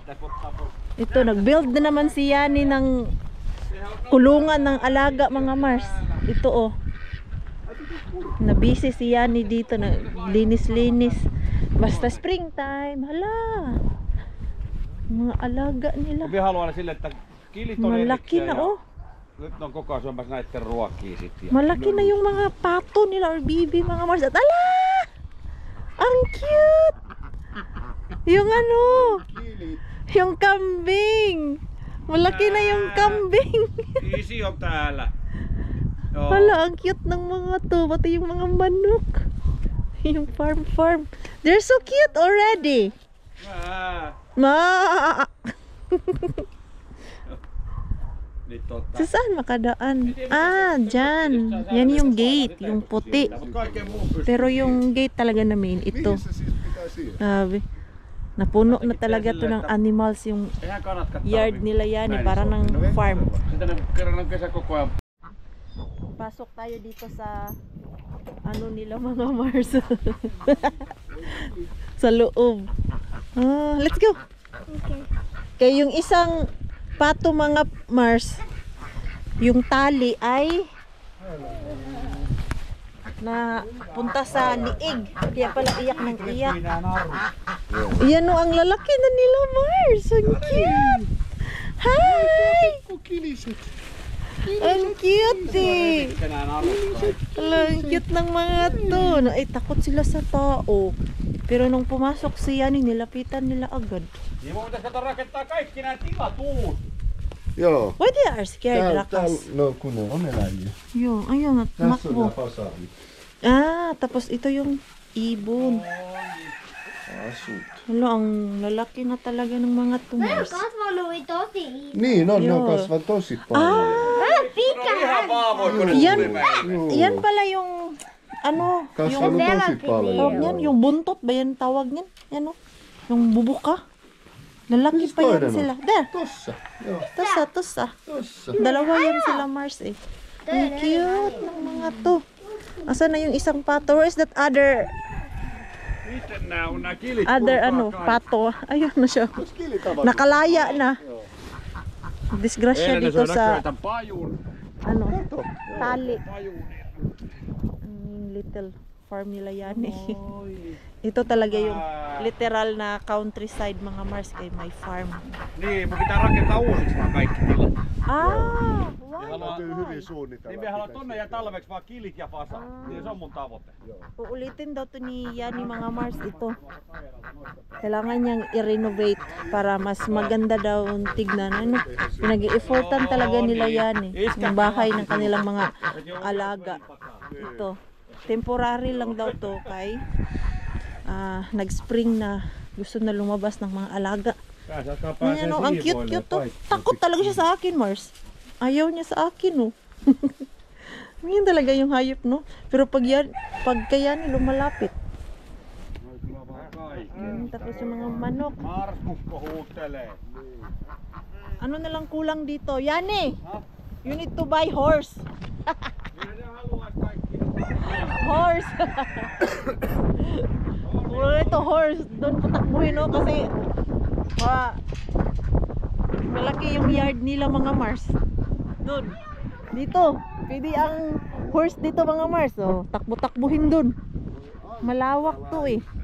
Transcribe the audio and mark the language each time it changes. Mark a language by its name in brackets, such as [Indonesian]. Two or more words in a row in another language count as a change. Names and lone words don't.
[Filipino] Ito, nag-build na naman si Yani ng kulungan ng alaga mga Mars. Ito oh. Na busy si Yani dito, na linis-linis. Basta springtime, hala. Mga alaga nila. Malaki na oh. [Finnish] Nyt on koko ajan syömässä näitten ruokia sitten. [Filipino] Malaki na yung mga pato nila or bibi mga Mars. At ala! Ang cute! Yung ano? Yung kambing. Malaki na yung kambing. [Finnish] Isi on täällä. [Filipino] Hala, ang cute ng mga to. Pati yung mga manok. Yung farm. [English] They're so cute already. [Filipino] Ma! Sa saan makadaan? Ah, dyan. Yan yung gate, yung puti. Pero yung gate talaga namin, ito. Sabi, napuno na talaga to ng animals yung yard nila yan eh, para ng farm. Pasok tayo dito sa ano nila mga Mars. Sa loob. [English] Let's go. Okay. [Filipino] Kaya yung isang pato mga Mars, yung tali ay na punta sa liig. Kaya pala iyak ng iyak. Yan o, ang lalaki na nila Mars. Ang cute. Hi! Ang cute eh. Ang cute ng mga to. Ay, takot sila sa tao. Pero nung pumasok si Yani, nilapitan nila agad. [Finnish] Niin mun pitäis kato rakentaa kaikki nää tilatuut. Joo. [English] Why they are scared, [Finnish] rakas? No kun ne on eläimiä. [Filipino] Yo, ayun, [Finnish] Tässä on [Filipino] nakbo. [Finnish] nää fasaalit. [Filipino] Tapos ito yung ibon. Asut. Wala, ang lalaki na talaga ng mga [Finnish] Ne on tumors. kasvanut tosi. Niin on, ne on Joo. kasvanut tosi paljon. [Filipino] Yan pala yung ano, [Finnish] Kasvanut [Filipino] yung [Finnish] tosi [Filipino] tawag [Finnish] paljon. [Filipino] niyan, yung buntot ba yan tawag niyan? Yan o, yung bubuka. Lalaki pa yan sila. [English] There, [Finnish] Tossa. Joo, tossa. tossa. [Filipino] Dalawa yan sila Mars eh. Ang cute ng mga to. Asan na yung isang pato? [English] Where is that other [Finnish] Miten nää on nää kilit? [Filipino] ano, pato? Ayun na siya. Nakalaya na. Disgrasya dito sa pajun. ano, tali. Pajun. Yung little farm nila yan eh. Ito talaga yung literal na countryside mga Mars, kay may farm. [Finnish] Niin, mun pitää rakentaa uusiksi vaan kaikki tilat. Täytyy hyvin suunnitella. Niin me haluan tonne ja talveksi vaan kilit ja fasa. Niin se on mun tavoite. [Filipino] Uulitin daw to ni Yani mga Mars ito. Kailangan niyang i-renovate para mas maganda daw ang tignan. Ano, pinag-i-effortan talaga nila yan eh. Yung bahay ng kanilang mga alaga. Ito, temporary lang daw to kay nag-spring na gusto na lumabas ng mga alaga. Ayan o, ang cute to. Takot talaga siya sa akin, Mars. Ayaw niya sa akin, oh. Yan talaga yung hayop, no? Pero pag kaya ni lumalapit. Tapos yung mga manok. [Finnish] Mars mukko huutelee. [Filipino] Ano na lang kulang dito? Yani! [English] You need to buy horse. Horse! [Filipino] Ito horse. Doon patakbuhin, no? Kasi malaki yung yard nila mga Mars. Doon. Dito. Pwede ang horse dito mga Mars. Oh, takbo-takbuhin doon. Malawak to eh.